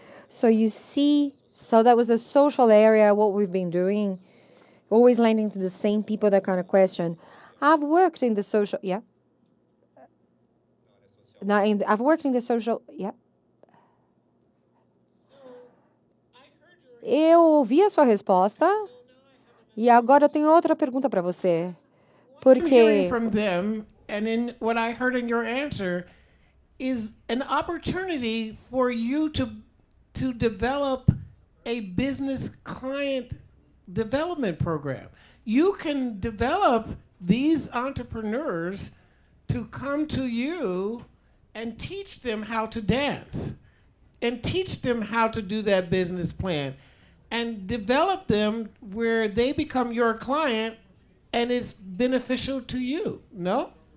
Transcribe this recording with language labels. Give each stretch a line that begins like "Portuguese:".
English: So you see, so that was the social area, what we've been doing, always landing to the same people, that kind of question. I've worked in the social, yeah. Now, I've worked in the social, yeah.
Portuguese: Eu ouvi a sua resposta e agora eu tenho outra pergunta para você. Porque
English: from them, and in what I heard in your answer is an opportunity for you to develop a business client development program. You can develop these entrepreneurs to come to you and teach them how to dance and teach them how to do that business plan and develop them where they become your client and it's beneficial to you, no?